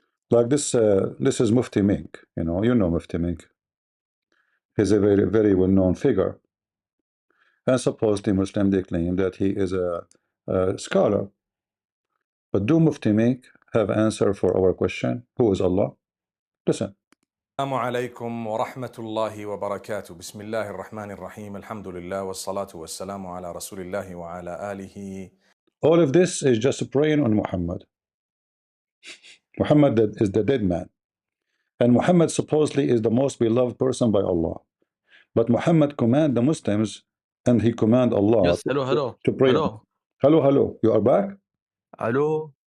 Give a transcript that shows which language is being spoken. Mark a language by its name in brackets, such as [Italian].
[English] Like this is Mufti Menk. You know Mufti Menk. He's a very, very well-known figure. And supposedly Muslim, they claim that he is a scholar. But do Mufti Menk have answer for our question? Who is Allah? Listen. [Arabic] السلام عليكم ورحمة الله وبركاته بسم الله الرحمن الرحيم الحمد لله والصلاة والسلام على رسول الله وعلى آله. [English] All of this is just praying on Muhammad. Muhammad is the dead man. And Muhammad supposedly is the most beloved person by Allah. But Muhammad command the Muslims and he command Allah Yes, hello. to pray. Hello. You are back? Hello.